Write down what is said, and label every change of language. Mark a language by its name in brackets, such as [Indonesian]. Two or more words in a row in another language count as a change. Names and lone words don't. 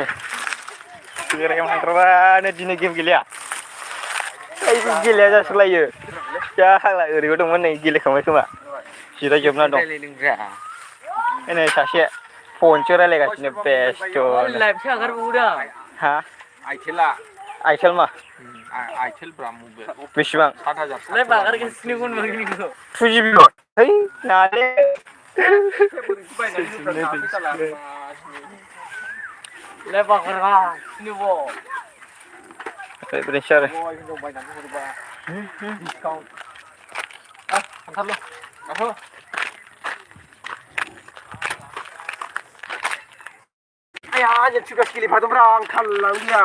[Bodo] बेरायहांग्राबानो दिनै गेम गेलेया गेलेया जासोलायो जालाय ओरैबो दंमोन नै गेलेखांबाय खोमा जिरायजोबना दं नै सासे फनसो रायलायगासिनो बेस्थ' हा आइटेल मा बेसेबां 2 GB है नाले बेनोसै आरो गेलेफादोंब्रा आं थाल लांदिया